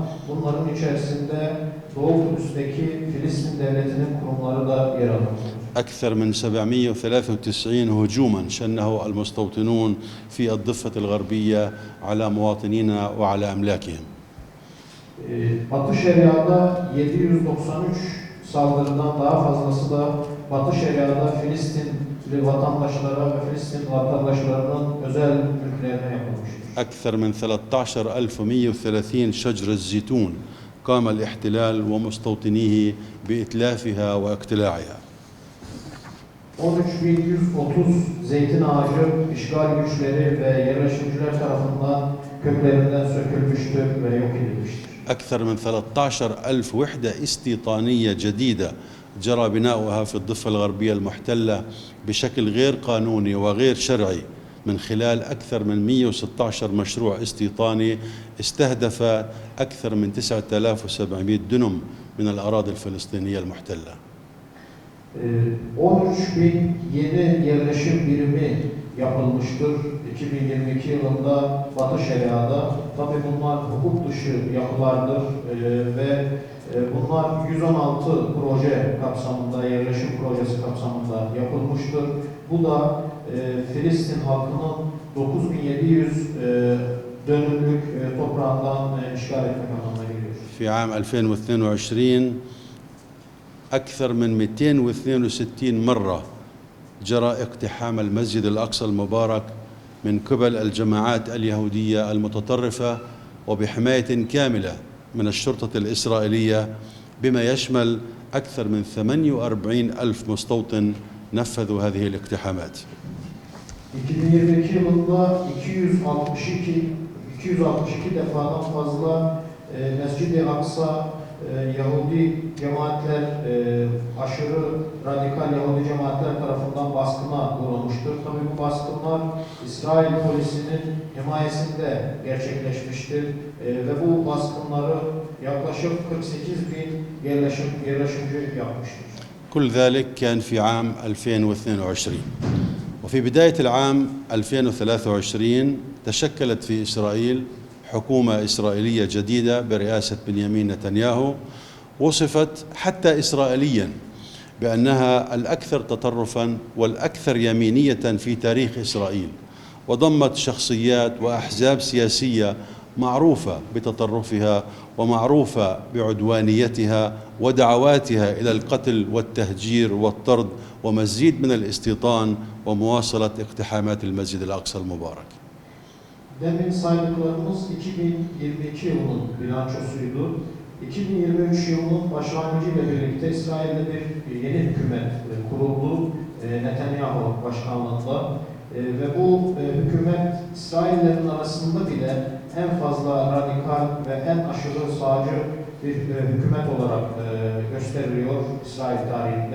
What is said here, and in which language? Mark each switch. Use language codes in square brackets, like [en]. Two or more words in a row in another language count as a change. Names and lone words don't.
[tr] Bunların içerisinde Doğu Kudüs'teki Filistin devletinin kurumları da yer almaktadır. [ar] أكثر من 793 هجوما شنه المستوطنون في الضفة الغربية على مواطنينا وعلى أملاكهم. [tr] Batı Şeria'da 793 saldırıdan daha fazlası da Batı Şeria'da Filistinli vatandaşlara ve Filistin vatandaşlarının özel mülklerine yapılmıştır. [ar] أكثر من 13130 شجرة زيتون قام الاحتلال ومستوطنيه بإتلافها واقتلاعها. [tr] 13.130 zeytin ağacı işgal güçleri ve yerleşimciler tarafından köklerinden sökülmüştür ve yok edilmiştir. [ar] أكثر من 13,000 وحدة استيطانية جديدة جرى بناؤها في الضفة الغربية المحتلة بشكل غير قانوني وغير شرعي من خلال أكثر من 116 مشروع استيطاني استهدف أكثر من 9700 دنم من الأراضي الفلسطينية المحتلة. [tr] 13.000 yeni yerleşim birimi yapılmıştır 2022 yılında Batı Şeria'da. Tabii bunlar hukuk dışı yapılardır ve bunlar 116 proje kapsamında, yerleşim projesi kapsamında yapılmıştır. Bu da Filistin halkının 9700 dönümlük toprağından işgal etmek anlamına geliyor. [ar] في عام 2022 أكثر من 262 مرة جرى اقتحام المسجد الأقصى المبارك من قبل الجماعات اليهودية المتطرفة وبحماية كاملة من الشرطة الإسرائيلية بما يشمل أكثر من 48 ألف مستوطن نفذوا هذه الاقتحامات. [tr] 2022 yılında 262 defadan fazla Mescid-i Aksa Yahudi cemaatler, aşırı radikal Yahudi cemaatler tarafından baskına uğramıştır. Tabii bu baskınlar İsrail polisinin himayesinde gerçekleşmiştir ve bu baskınları yaklaşık 48.000 yerleşimci yapmıştır. [ar] كل ذلك كان في عام 2022. وفي بداية العام 2023 تشكلت في إسرائيل حكومة إسرائيلية جديدة برئاسة بنيامين نتنياهو وصفت حتى إسرائيليا بأنها الأكثر تطرفا والأكثر يمينية في تاريخ إسرائيل، وضمت شخصيات وأحزاب سياسية معروفة بتطرفها ومعروفة بعدوانيتها ودعواتها إلى القتل والتهجير والطرد ومزيد من الاستيطان ومواصلة اقتحامات المسجد الأقصى المبارك. [tr] Demin saydıklarımız 2022 yılının bilançosuydu. 2023 yılının başlangıcıyla birlikte İsrail'de bir yeni hükümet kuruldu Netanyahu başkanlığında ve bu hükümet İsraillerin arasında bile en fazla radikal ve en aşırı sağcı bir hükümet olarak gösteriliyor İsrail tarihinde.